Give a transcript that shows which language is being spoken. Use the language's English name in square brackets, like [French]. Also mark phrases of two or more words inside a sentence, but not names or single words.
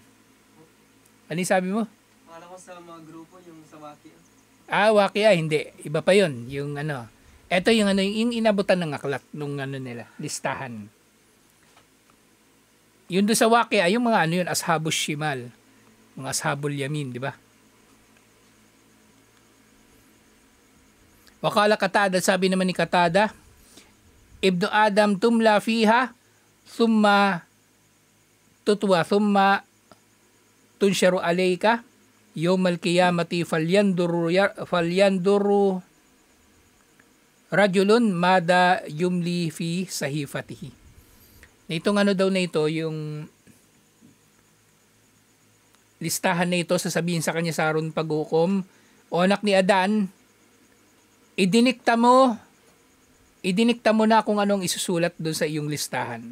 [Filipino] Ano sabi mo? Akala ko sa mga grupo, yung sa Waki. Waki hindi. Iba pa yun. Yung eto yung yung inabutan ng aklat nung nila, listahan. Yun doon sa Waki, yung mga yun, [Arabic] أصحاب الشمال. [Filipino] Mga [Arabic] أصحاب اليمين, [Filipino] di ba? Wakala Qatada, sabi naman ni Qatada, [Arabic] "ابن آدم تملى فيها ثم تطوى ثم تنشر عليك يوم القيامة فلينظر رجل ماذا يملي في صحيفته." [Filipino] Itong daw na ito, yung listahan na ito, sasabihin sa kanya sa araw ng paghukom, "O anak ni Adan, idinikta mo na kung anong isusulat doon sa iyong listahan.